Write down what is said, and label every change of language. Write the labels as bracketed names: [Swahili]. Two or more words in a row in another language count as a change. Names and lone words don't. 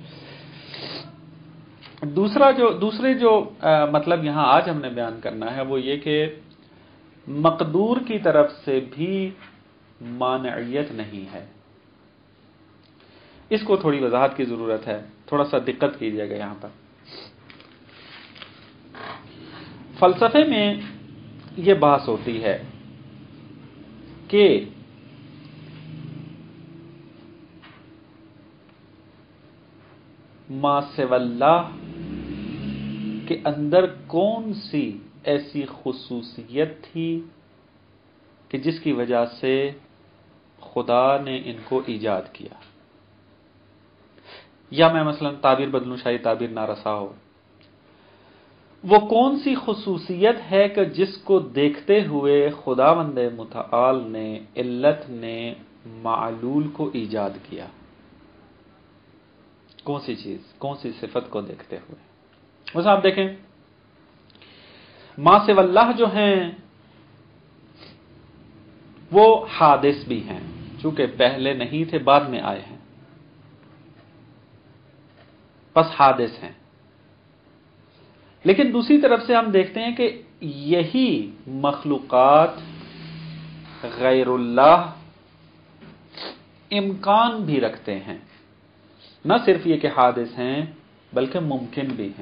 [Urdu] دوسرے جو مطلب یہاں آج ہم نے بیان کرنا ہے وہ یہ کہ مقدور کی طرف سے بھی مانعیت نہیں ہے۔ اس کو تھوڑی وضاحت کی ضرورت ہے، تھوڑا سا دقت کیجیے گا یہاں پر۔ فلسفے میں یہ بحث ہوتی ہے کہ [Arabic] ما سوی اللہ [Urdu] کے اندر کون سی ایسی خصوصیت تھی کہ جس کی وجہ سے خدا نے ان کو ایجاد کیا، یا میں مثلا تعبیر بدلوں، شاید تعبیر نارسا ہو، وہ کون سی خصوصیت ہے کہ جس کو دیکھتے ہوئے خداوند متعال نے، علت نے معلول کو ایجاد کیا؟ کون سی چیز، کون سی صفت کو دیکھتے ہوئے؟ بس آپ دیکھیں، [Arabic] ما سوی اللہ [Urdu] جو ہیں وہ حادث بھی ہیں، چونکہ پہلے نہیں تھے بعد میں آئے ہیں، پس حادث ہیں۔ لیکن دوسری طرف سے ہم دیکھتے ہیں کہ یہی مخلوقات [Arabic] غیر اللہ [Urdu] امکان بھی رکھتے ہیں، نہ صرف یہ کہ حادث ہیں بلکہ ممکن بھی ہیں۔